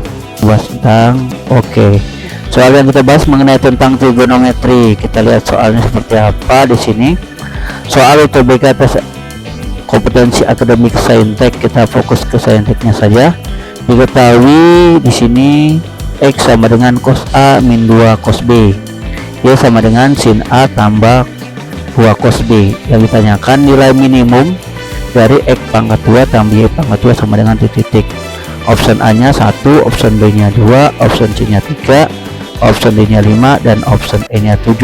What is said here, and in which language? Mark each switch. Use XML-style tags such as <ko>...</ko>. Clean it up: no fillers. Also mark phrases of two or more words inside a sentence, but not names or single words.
<id>Oke. Soal yang kita bahas mengenai tentang trigonometri, kita lihat soalnya seperti apa di sini. Soal UTBK tes kompetensi akademik saintek, kita fokus ke sainteknya saja. Diketahui di sini X sama dengan cos A min 2 cos B, Y sama dengan sin A tambah 2 cos B. Yang ditanyakan nilai minimum dari X pangkat 2 tambah Y pangkat 2 sama dengan titik. Option A nya 1, option B nya 2, option C nya 3, option D nya 5, dan option E nya 7.</id>